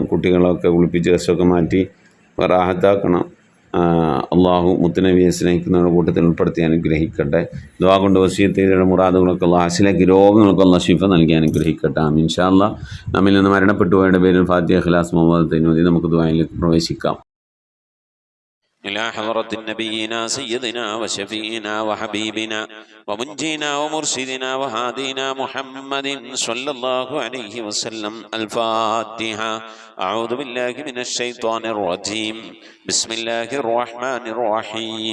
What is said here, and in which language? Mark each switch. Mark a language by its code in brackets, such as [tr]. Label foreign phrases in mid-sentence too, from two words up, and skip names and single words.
[ml] കുട്ടികളൊക്കെ കുളിപ്പിച്ച് ഡ്രസ്സൊക്കെ മാറ്റി റാഹത്താക്കണം. അള്ളാഹു മുത്തുനബിയെ സ്നേഹിക്കുന്നവരുടെ കൂട്ടത്തിൽ ഉൾപ്പെടുത്തി അനുഗ്രഹിക്കട്ടെ. ദുആ കൊണ്ട് വസിയത്ത് ചെയ്ത മുറാദുകളൊക്കെ അള്ളാഹ് ഹാസിലാക്കി, രോഗങ്ങളൊക്കെ അള്ളാഹ് ശിഫ നൽകി അനുഗ്രഹിക്കട്ടെ. ആമീൻ. [ar] إن شاء الله [ml] നമ്മിൽ നിന്ന് മരണപ്പെട്ടു പോയവരുടെ പേരിൽ ഫാത്തിഹ, ഇഖ്ലാസ്, മുഹമ്മദ് തൈനൂദി നമുക്ക് ദുആയിലേക്ക് പ്രവേശിക്കാം. [ar] إلى حضرة نبينا سيدنا وشفينا وحبيبنا ومنجينا ومرشدنا وهادينا محمد صلى الله عليه وسلم. الفاتحة. أعوذ بالله من الشيطان الرجيم. بسم الله الرحمن الرحيم.